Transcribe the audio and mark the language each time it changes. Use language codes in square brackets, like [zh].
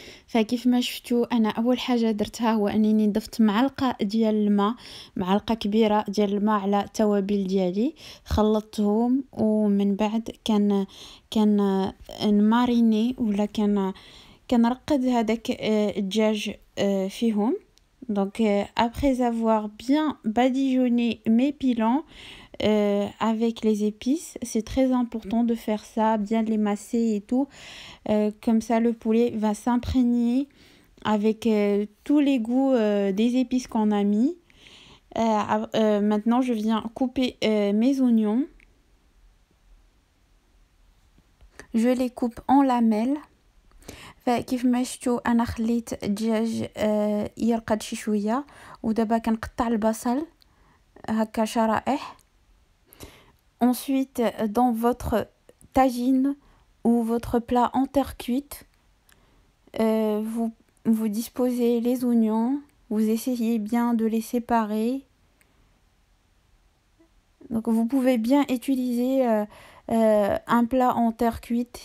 [ar] فكيف ما شفتوا انا اول حاجه درتها هو انني ضفت معلقه ديال الماء، معلقه كبيره ديال الماء على التوابل ديالي، خلطتهم ومن بعد كان نماريني ولا كنرقد هذاك الدجاج فيهم. [fr] Donc après avoir bien badigeonné mes pilons avec les épices, c'est très important de faire ça, bien les masser et tout, comme ça le poulet va s'imprégner avec tous les goûts des épices qu'on a mis. Maintenant je viens couper mes oignons, je les coupe en lamelles. [ar] فكيف ما شفتوا انا خليت الدجاج يرقد شي شويه، ودابا كنقطع البصل هكا شرائح. [fr] Ensuite, dans votre tagine ou votre plat en terre cuite, vous disposez les oignons, vous essayez bien de les séparer. Donc vous pouvez bien utiliser un plat en terre cuite.